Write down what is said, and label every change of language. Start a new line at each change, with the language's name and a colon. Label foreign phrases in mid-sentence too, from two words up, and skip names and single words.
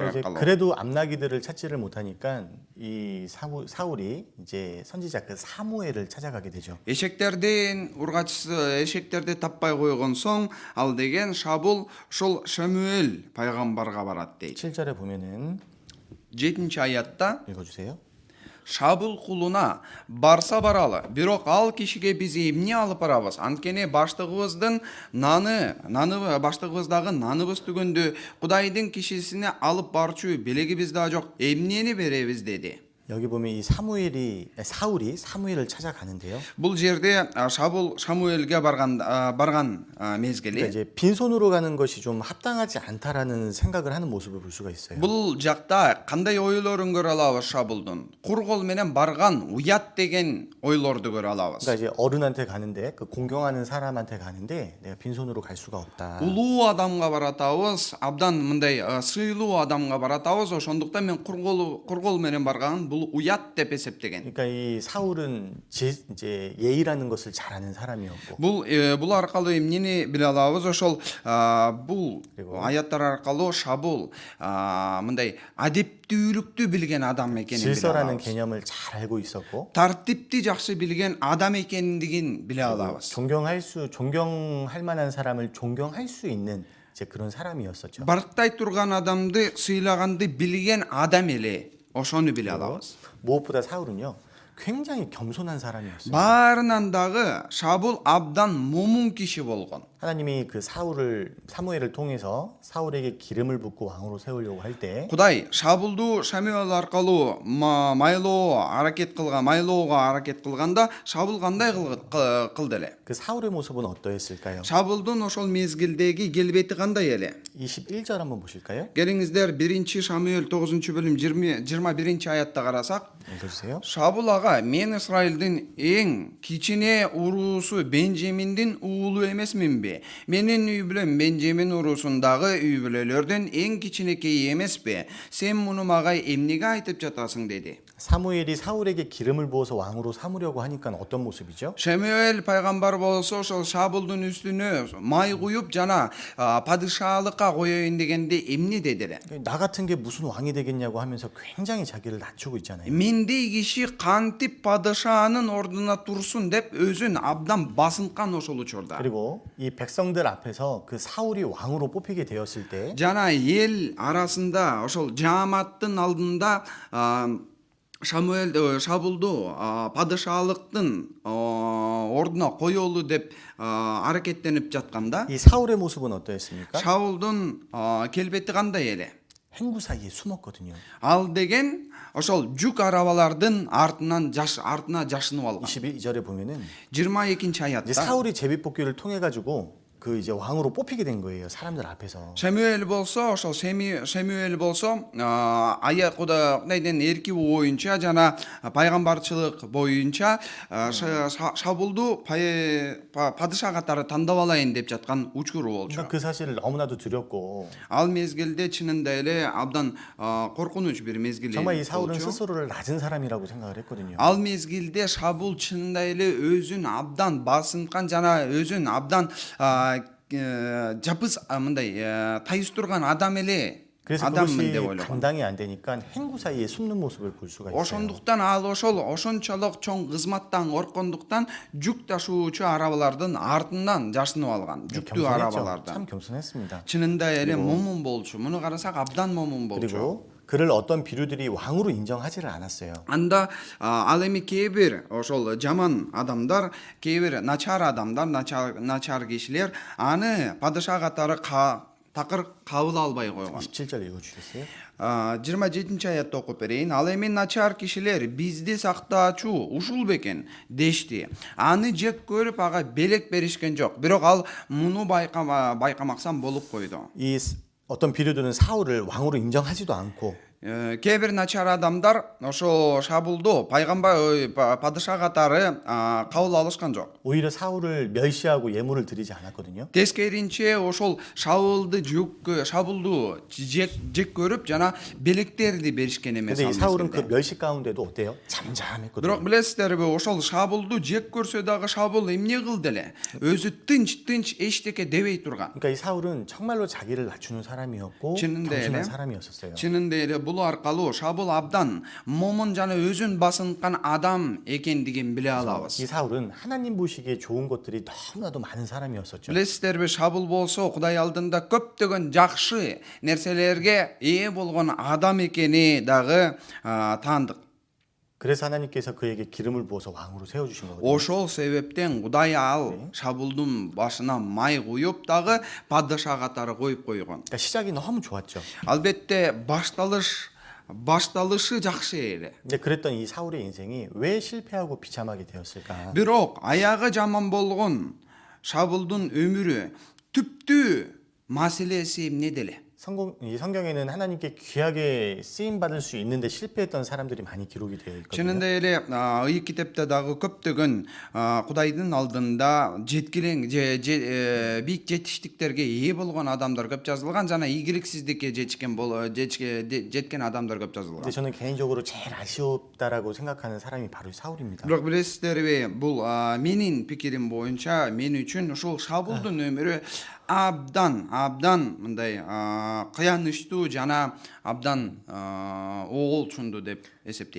Korean: 이제
Kyrgyz: аркылуу.
Korean: 그래도 암나기들을 찾지를 못하니까 이 사울이 이제 선지자 그 사무엘을 찾아가게 되죠.
Kyrgyz: Эшектердин ургачысы эшектерди таппай койгон соң, ал деген Шабул ошол Шамуэль пайгамбарга барат дейт.
Korean: 7절에 보면은
Kyrgyz: 7 аятта
Korean: 읽어주세요.
Kyrgyz: Шабул кулуна барса баралы, бирок ал кишиге биз эмне алып барабыз? Анткени баштыгыбыздагы наныбыз түгөндө Кудайдын кишисине алып барчу белегибиз да жок. Эмнени беребиз деди.
Korean: 여기 보면 이 사울이 사무엘을 찾아가는데요.
Kyrgyz: Бул жерде Шабул Шамуэлге барган
Korean: 그러니까
Kyrgyz: мезгили.
Korean: 이제 빈손으로 가는 것이 좀 합당하지 않다라는 생각을 하는 모습을 볼 수가 있어요.
Kyrgyz: Бул жакта кандай ойлорун көрө алабыз Шабулдун? Кур кол менен барган уят деген ойлорду көрө алабыз.
Korean: 그러니까 이제 어른한테 가는데 그 공경하는 사람한테 가는데 내가 빈손으로 갈 수가 없다.
Kyrgyz: Улуу адамга баратабыз, абдан мындай сыйлуу адамга баратабыз. Ошондуктан мен кур кол менен барган бул уят деп эсептеген.
Korean: 그러니까 이 사울은 이제 예의라는 것을 잘 아는 사람이었고.
Kyrgyz: Бул аркылуу эмнени биле алабыз? Ошол бул аяттар аркылуу Шабул мындай адептүүлүктү билген адам экенин биле
Korean: 질서라는
Kyrgyz: алабыз.
Korean: 개념을 잘 알고 있었고.
Kyrgyz: Тартипти жакшы билген адам экендигин биле алабыз.
Korean: 존경할 만한 사람을 존경할 수 있는 이제 그런 사람이었었죠.
Kyrgyz: Барктай турган адамды сыйлаганды билген адам эле. Ошону биле алабыз.
Korean: 무엇보다 사울은요 굉장히 겸손한 사람이었어요.
Kyrgyz: Баарынан дагы Шабул абдан момун киши болгон.
Korean: 하나님이 그 사무엘을 통해서 사울에게 기름을 붓고 왕으로 세우려고 할 때
Kyrgyz: Кудай Шабулду Шамуэл аркылуу майлоого аракет кылганда Шабул кандай кылды эле?
Korean: 그 사울의 모습은 어떠했을까요?
Kyrgyz: Шабулдун ошол мезгилдеги келбети кандай эле?
Korean: 21절 한번 보실까요?
Kyrgyz: Келиңиздер 1 Шамуэл 9-бөлүм 21 аятта карасак,
Korean: 읽어주세요.
Kyrgyz: Шабул ага, мен Исраилдин эң кичине уруусу Бенжеминдин уулу эмесминби? Менин үй бүлөм Бенжемин уруусундагы үй бүлөлөрдөн эң кичинекейи эмеспи? Сен муну мага эмнеге айтып жатасың деди.
Korean: 사무엘이 사울에게 기름을 부어서 왕으로 삼으려고 하니까 어떤 모습이죠?
Kyrgyz: Шамуэль пайгамбар болсо ошол Шабулдун үстүнө май куюп жана падышалыкка коёюн дегенде эмне деди эле?
Korean: 나 같은 게 무슨 왕이 되겠냐고 하면서 굉장히 자기를 낮추고 있잖아요.
Kyrgyz: Мендей киши кантип падышанын ордуна турсун деп өзүн абдан басынткан ошол учурда.
Korean: 그리고 이 백성들 앞에서 그 사울이 왕으로 뽑히게 되었을 때
Kyrgyz: Жана эл арасында ошол жааматтын алдында Шабулду падышалыктын ордуна коёлу деп аракеттенип жатканда
Korean: 이 사울의 모습은 어떠했습니까?
Kyrgyz: Шабулдун келбети кандай эле?
Korean: 행구 사이에 숨었거든요.
Kyrgyz: Ал деген ошол жүк арабалардын артына жашынып алган.
Korean: 22절에 보면은 22 이제
Kyrgyz: аятта
Korean: 사울이 제비뽑기를 통해 가지고 그 이제 왕으로 뽑히게 된 거예요. 사람들 앞에서.
Kyrgyz: Шамуэль болсо, ошол Шамуэль болсо, Кудайдын эрки боюнча жана пайгамбарчылык боюнча Шабулду падыша катары тандап алайын деп жаткан учуру болчу.
Korean: 그러니까 그 사실을 너무나도 두렵고
Kyrgyz: Ал мезгилде чынында эле абдан коркунуч бир мезгил.
Korean: 정말 이 사울은 스스로를 낮은 사람이라고 생각을 했거든요.
Kyrgyz: Ал мезгилде Шабул чынында эле өзүн абдан басынткан жана өзүн абдан жапыс мындай тайыз турган адам эле
Korean: 그래서
Kyrgyz: адаммын
Korean: 그것이
Kyrgyz: деп ойлогон.
Korean: 감당이 안 되니까 행구 사이에 숨는 모습을 볼 수가 있어요.
Kyrgyz: Ошондуктан ал ошончолук чоң кызматтан корккондуктан жүк ташуучу арабалардын артынан жашынып алган. жүктүү
Korean: 참
Kyrgyz: арабалардан.
Korean: 겸손했습니다.
Kyrgyz: чынында эле момун болчу. Муну карасак абдан момун болчу.
Korean: 그리고 그를 어떤 비류들이 왕으로 인정하지를 않았어요.
Kyrgyz: Анда ал эми кээ бир ошол жаман адамдар, кээ бир начар адамдар, начар кишилер аны падыша катары такыр кабыл албай койгон.
Korean: 27절 읽어주시겠어요?
Kyrgyz: 27 аятты окуп берейин. Ал эми начар кишилер бизди сактаачу ушул бекен дешти. Аны жек көрүп ага белек беришкен жок. Бирок ал муну байкамаксан болуп койду.
Korean: 어떤 비류들은 사울을 왕으로 인정하지도 않고
Kyrgyz: Кээ бир начар адамдар ошо Шабулду пайгамбар падыша катары кабыл алышкан жок.
Korean: 오히려 사울을 멸시하고 예물을 드리지 않았거든요.
Kyrgyz: Тескеринче ошол Шабулду жек көрүп жана белектерди беришкен эмес.
Korean: 근데 이 사울은 그 멸시 가운데도 어때요? 잠잠했거든요.
Kyrgyz: Бирок билесиздерби, ошол Шабулду жек көрсө дагы Шабул эмне кылды эле? Өзү тынч эчтеке дебей турган.
Korean: 그러니까 이 사울은 정말로 자기를 낮추는 사람이었고 진은데 겸손한
Kyrgyz: эле.
Korean: 사람이었어요.
Kyrgyz: Чынында эле бул аркылуу Шабул абдан момун жана өзүн басынкан адам экендигин биле алабыз.
Korean: 이 사울은 하나님 보시기에 좋은 것들이 너무나도 많은 사람이었었죠.
Kyrgyz: Билесиздерби, Шабул болсо Кудай алдында көптөгөн жакшы нерселерге ээ болгон адам экени дагы таандык.
Korean: 그래서 하나님께서 그에게 기름을 부어서 왕으로 세워주신 거거든요.
Kyrgyz: Ошол себептен Кудай ал Шабулдун башына май куюп дагы падыша катары коюп койгон.
Korean: 그러니까 시작이 너무 좋았죠.
Kyrgyz: Албетте башталышы жакшы эле.
Korean: 근데 그랬던 이 사울의 인생이 왜 실패하고 비참하게 되었을까?
Kyrgyz: Бирок аягы жаман болгон Шабулдун өмүрү түптүү маселеси эмнеде эле?
Korean: 이 성경에는 하나님께 귀하게 쓰임 받을 수 있는데 실패했던 사람들이 많이 기록이 되어 있거든요.
Kyrgyz: Чынында эле ый китепте дагы көптөгөн Кудайдын алдында жеткилең бийик жетиштиктерге ээ болгон адамдар көп жазылган жана ийгиликсиздикке жеткен адамдар көп жазылган.
Korean: 근데 저는 개인적으로 제일 아쉬웠다라고 생각하는 사람이 바로 사울입니다.
Kyrgyz: Бирок билесиздерби, бул менин пикирим боюнча мен үчүн ушул Шабулдун өмүрү абдан мындай кыянычтуу жана абдан оолчундуу деп эсептейм.